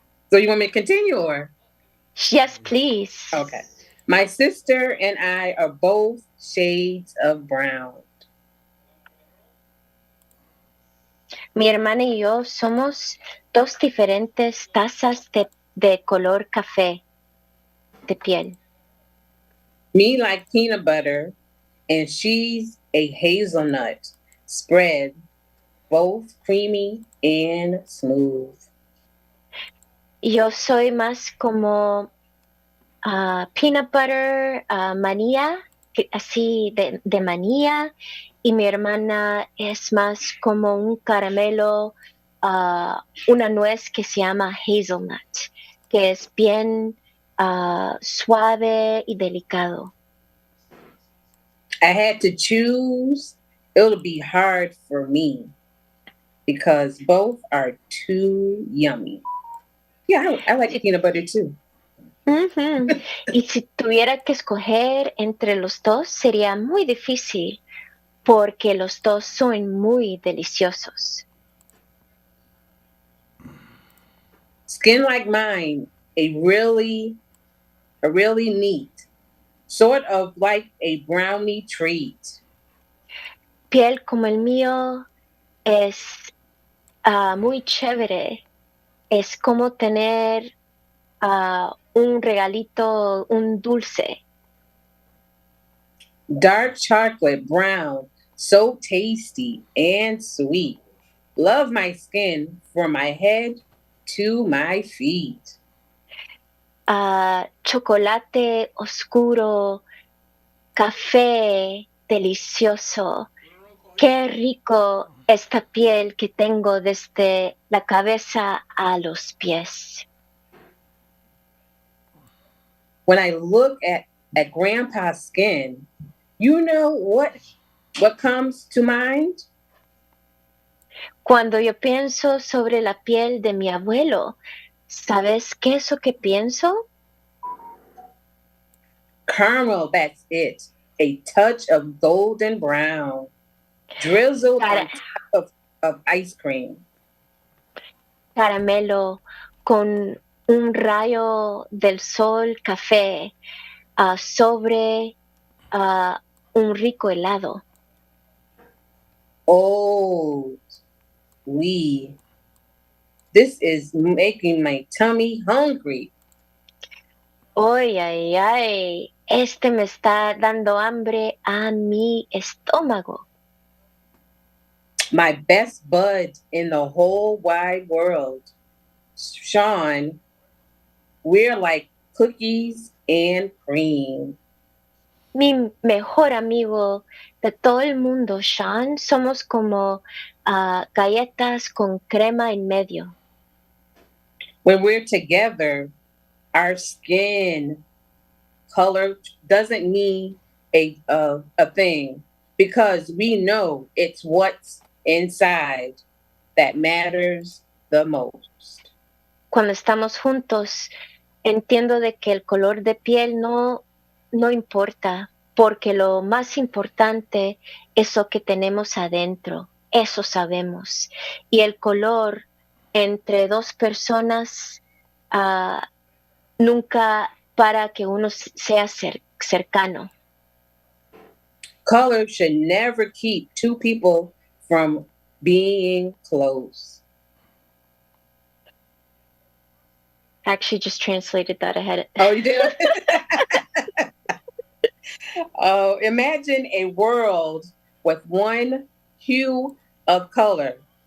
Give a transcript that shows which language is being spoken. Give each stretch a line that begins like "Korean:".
English: So you want me to continue or? Yes, please. Okay. My sister and I are both shades of brown.
Spanish: Mi hermana y yo somos dos diferentes tazas de color café de piel.
English: Me like peanut butter, and she's a hazelnut spread, both creamy and smooth.
Spanish: Yo soy más como peanut butter, manía, así de manía, y mi hermana es más como un caramelo, una nuez que se llama hazelnut, que es bien suave y delicado.
English: I had to choose. It'll be hard for me because both are too yummy. Yeah, I like peanut butter too. Uh-huh.
Spanish: Y si tuviera que escoger entre los dos, sería muy difícil porque los dos son muy deliciosos.
English: Skin like mine, a really neat, sort of like a brownie treat.
Spanish: Piel como el mío es muy chévere. Es como tener un regalito, un dulce.
English: Dark chocolate brown, so tasty and sweet. Love my skin from my head to my feet.
Spanish: Chocolate oscuro, café delicioso. Qué rico esta piel que tengo desde la cabeza a los pies.
English: When I look at Grandpa's skin, you know what comes to mind?
Spanish: Cuando yo pienso sobre la piel de mi abuelo, ¿sabes qué es lo que pienso?
English: Caramel, that's it. A touch of golden brown. Drizzled on top of ice cream.
Spanish: Caramelo con un rayo del sol café sobre un rico helado.
English: Oh, this is making my tummy hungry.
Spanish: Ay, ay, ay, este me está dando hambre a mi estómago.
English: My best bud in the whole wide world. Sean, we're like cookies and cream.
Spanish: Mi mejor amigo de todo el mundo, Sean, somos como galletas con crema en medio.
English: When we're together, our skin color doesn't mean a thing because we know it's what's inside that matters the most.
Spanish: Cuando estamos juntos, entiendo de que el color de piel no importa, porque lo más importante es lo que tenemos adentro, eso sabemos. Y el color entre dos personas nunca para que uno sea cercano.
English: Color should never keep two people from being close. Actually, just translated that ahead. Oh, you did? Oh, imagine a world with one hue of color.